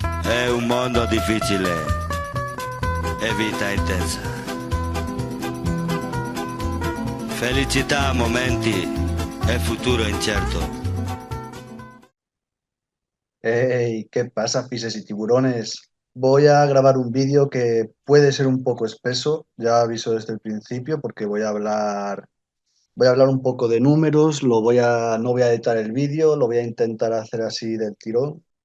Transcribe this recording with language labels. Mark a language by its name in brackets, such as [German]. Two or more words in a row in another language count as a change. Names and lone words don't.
[Italian] È un mondo difficile e vita intensa. Felicità a momenti e futuro incierto. [Spanish] Hey, ¿qué pasa, fises y tiburones? Voy a grabar un vídeo que puede ser un poco espeso, ya aviso desde el principio, porque voy a hablar un poco de números, no voy a editar el vídeo, lo voy a intentar hacer así del tirón.